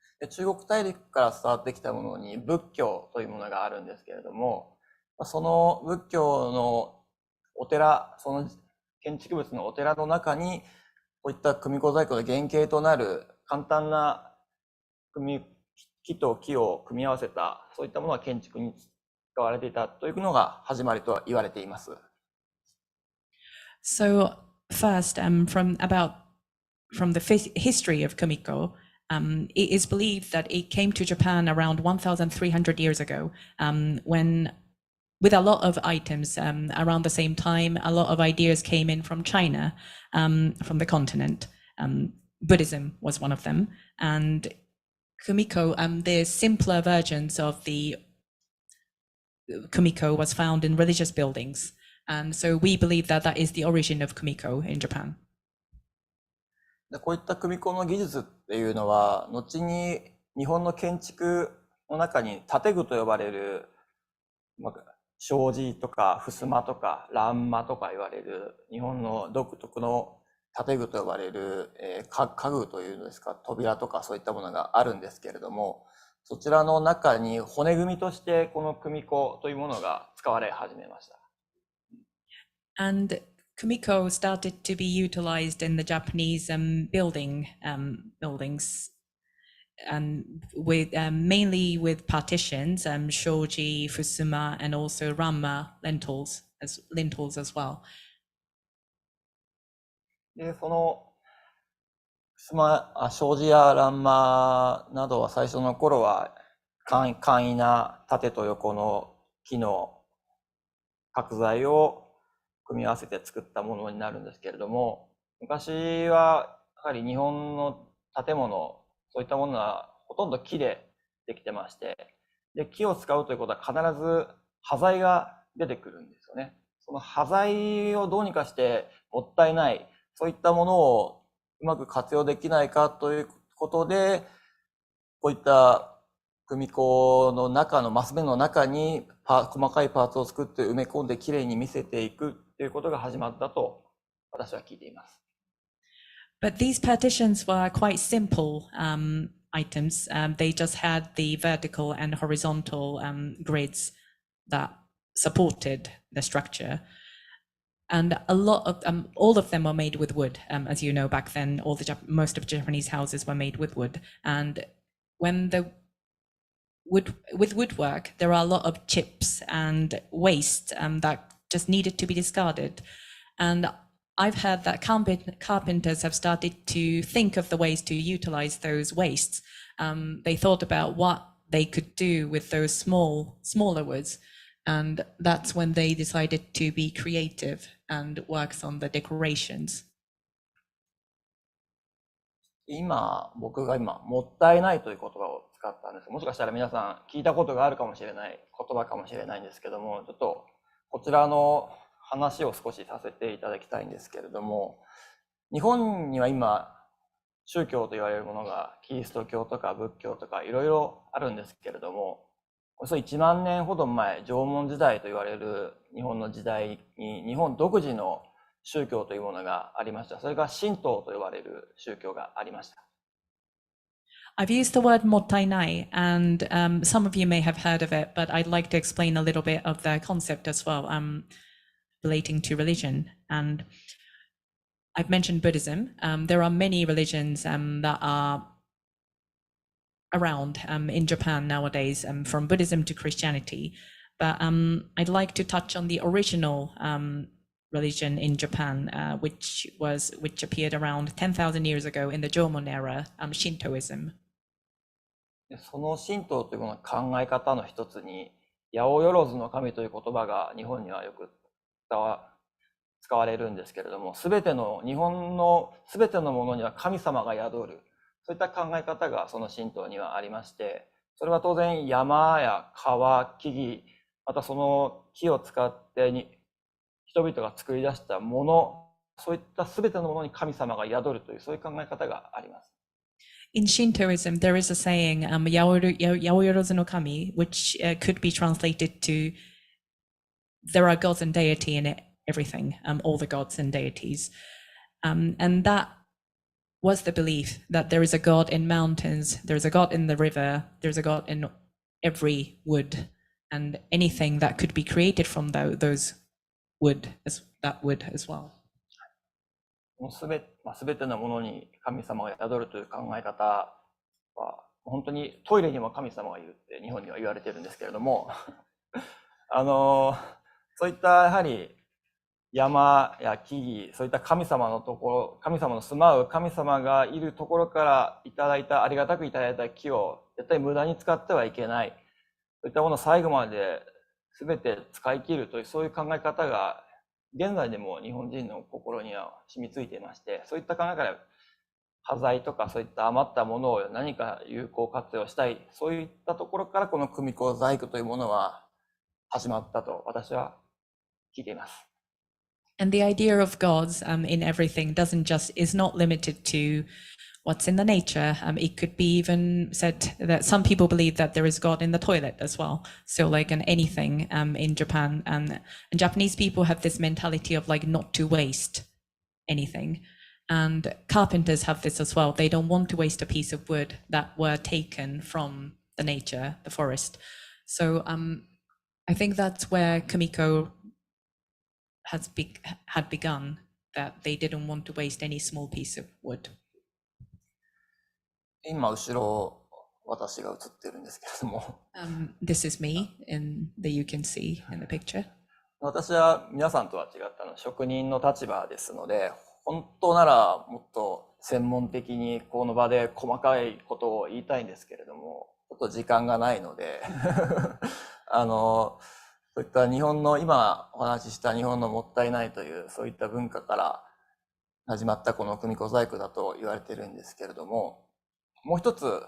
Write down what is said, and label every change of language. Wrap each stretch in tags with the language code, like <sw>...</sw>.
<ja>中国大陸から伝わってきたものに仏教というものがあるんですけれども、その仏教のお寺、その建築物のお寺の中にこういった組子細工の原型となる簡単な木と木を組み合わせたそういったものが建築に使われていたというのが始まりと言われています。</ja> <en>So first, from the history of Kamiko, it is believed that it came to Japan around 1,300 years ago, when, with a lot of items around the same time, a lot of ideas came in from China, from the continent. Buddhism was one of them, and Kumiko, the simpler versions of the Kumiko was found in religious buildings. And so we believe that that is the origin of Kumiko in Japan.</en> <ja>こういった組子の技術っていうのは、後に日本の建築の中に建具と呼ばれる、障子とか襖とか欄間とか言われる日本の独特の建具と呼ばれる家具というのですか、扉とかそういったものがあるんですけれども、そちらの中に骨組みとしてこの組子というものが使われ始めました。</ja> <en>And Kumiko started to be utilized in the Japanese buildings, with mainly with partitions, shoji, fusuma, and also ranma lintels as well.</en> <ja>で、その障子や欄間などは最初の頃は簡易な縦と横の木の角材を組み合わせて作ったものになるんですけれども、昔はやはり日本の建物、そういったものはほとんど木でできてまして、で木を使うということは必ず端材が出てくるんですよね。その端材をどうにかしてもったいない、そういったものをうまく活用できないかということで、こういった組子の中のマス目の中に細かいパーツを作って埋め込んできれいに見せていくということが始まったと私は聞いています。</ja> <en>But these partitions were quite simple items. They just had the vertical and horizontal grids that supported the structure. And a lot of all of them were made with wood. As you know, back then, most of Japanese houses were made with wood. And when with woodwork, there are a lot of chips and waste that just needed to be discarded. And I've heard that carpenters have started to think of the ways to utilize those wastes. They thought about what they could do with those smaller woods. And that's when they decided to be creative and works on the decorations.</en> <ja>僕が今、もったいないという言葉を使ったんです。もしかしたら皆さん聞いたことがあるかもしれない言葉かもしれないんですけども、ちょっとこちらの話を少しさせていただきたいんですけれども、日本には今、宗教と言われるものがキリスト教とか仏教とかいろいろあるんですけれども、およそ1万年ほど前、縄文時代と言われる日本の時代に日本独自の宗教というものがありました。それが神道と呼ばれる宗教がありました。</ja> <en>I've used the word mottainai, and some of you may have heard of it, but I'd like to explain a little bit of the concept as well, relating to religion. And I've mentioned Buddhism. There are many religions that are around in Japan nowadays, from Buddhism to Christianity. But I'd like to touch on the original religion in Japan, which appeared around 10,000 years ago in the Jomon era, Shintoism.</en> <ja>その神道というものの考え方の一つに、八百万の神という言葉が日本にはよく使われるんですけれども、日本のすべてのものには神様が宿る、そういった考え方がその神道にはありまして、それは当然山や川、木々、またその木を使って人々が作り出したもの、そういったすべてのものに神様が宿るという、そういう考え方があります。</ja> <en>In Shintoism, there is a saying, Yaoyorozu no Kami, which could be translated to, there are gods and deity in it, everything, all the gods and deities. And that was the belief that there is a god in mountains, there's a god in the river, there's a god in every wood, and anything that could be created from those wood as well.</en> <ja>すべてのものに神様が宿るという考え方は、本当にトイレにも神様がいるって日本には言われてるんですけれども、そういったやはり山や木々、そういった神様の住まう神様がいるところからありがたくいただいた木を絶対無駄に使ってはいけない。そういったものを最後まで全て使い切るという、そういう考え方が現在でも日本人の心には染みついていまして、そういった考え方、端材とかそういった余ったものを何か有効活用したい、そういったところからこの組子細工というものは始まったと私は聞いています。</ja> <en>And the idea of gods in everything is not limited to what's in the nature. It could be even said that some people believe that there is God in the toilet as well. So like in anything in Japan, and Japanese people have this mentality of like not to waste anything. And carpenters have this as well. They don't want to waste a piece of wood that were taken from the nature, the forest. So I think that's where Kamiko had begun, that they didn't want to waste any small piece of wood.</en> <ja>今後ろ私が映ってるんですけれども、</ja> <en>this is me that you can see in the picture.</en> <ja>私は皆さんとは違った職人の立場ですので、本当ならもっと専門的にこの場で細かいことを言いたいんですけれども、ちょっと時間がないのでそういった日本の今お話しした日本のもったいないというそういった文化から始まったこの組子細工だと言われているんですけれども、もう一つ</ja>